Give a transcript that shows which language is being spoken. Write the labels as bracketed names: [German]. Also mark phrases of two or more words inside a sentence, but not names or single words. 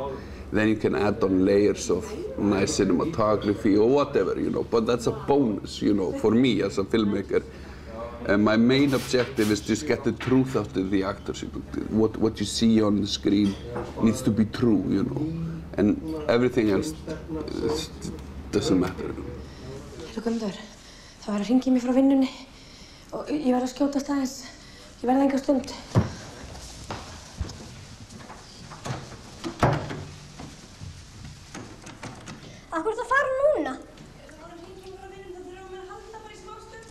[English] Then you can add on layers of nice cinematography or whatever, you know. But that's a bonus, you know, for me as a filmmaker. My main objective is just get the truth out of the actors. You know. What you see on the screen needs to be true, you know. And everything else doesn't matter. [Icelandic] Heyrðu Guðmundur, það var að hringja mig frá vinnunni og ég verð að skjótast aðeins. Ég verð enga stund. Af hverju ertu að fara núna? Það var að hringja mig frá vinnunni, það þurfum við að halda bara í smástund.